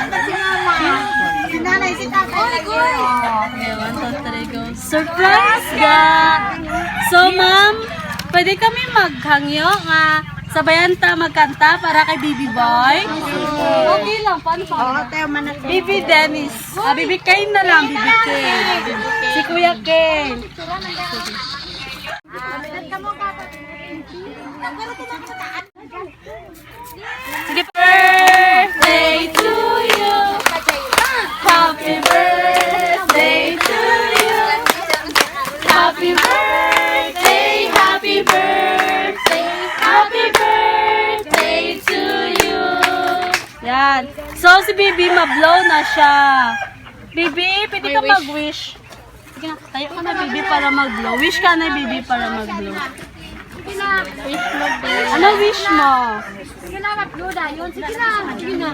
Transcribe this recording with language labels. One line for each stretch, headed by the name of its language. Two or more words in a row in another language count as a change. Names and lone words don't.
Hiligaynon: Si nanay, si tatay. Okay, 1, 2, 3, go. Surprise ga! So, ma'am, pwede kami maghangyo nga sabayan ta magkanta para kay Bibi Boy?
Filipino: Okay lang, paano pa?
Hiligaynon: Oo, tayo man Bibi Dennis. Bibi Kane na lang, Bibi Kane. Si Kuya Kane. Sige,
English: birthday to you. Happy birthday to you. Happy birthday, happy birthday, happy birthday to you.
Hiligaynon: Yan. So, si Bibi, mablow na siya. Bibi, pwede ka mag-wish. Sige na, tayo ka na, Bibi, para mag-blow. Wish ka na, Bibi, para mag-blow. Ano wish mo? Sige na, mag-blow na yun. Sige na. Sige na.